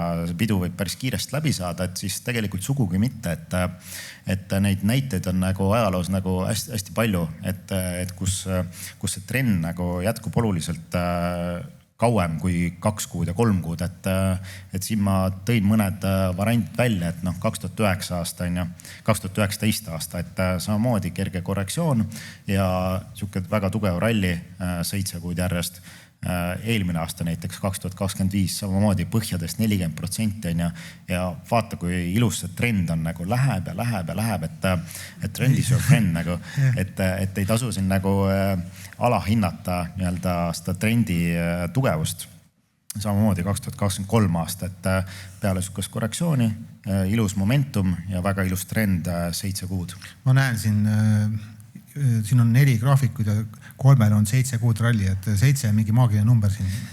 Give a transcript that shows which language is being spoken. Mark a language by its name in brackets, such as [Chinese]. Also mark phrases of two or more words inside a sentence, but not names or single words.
[Estonian] see pidu võib päris kiiresti läbi saada, et siis tegelikult sugugi mitte, et neid näiteid on nagu ajaloos nagu hästi palju, et kus see trend nagu jätkub oluliselt kauem kui 2 kuud ja 3 kuud, et siin ma tõin mõned variandid välja, et 2009 aasta on ju, 2019 aasta, et samamoodi kerge korrektsioon ja siuke väga tugev ralli 7 kuud järjest. Eelmine aasta näiteks 2025 samamoodi põhjadest 40% on ja vaata, kui ilus see trend on nagu läheb, et [English] trend is your friend [Estonian] nagu, et ei tasu siin nagu alahinnata nii-öelda seda trendi tugevust. Samamoodi 2023 aasta, et peale sukast korrektsiooni, ilus momentum ja väga ilus trend 7 kuud. Ma näen siin on 4 graafikud ja 3 on 7 kuud ralli, et 7 on mingi maagiline number siin.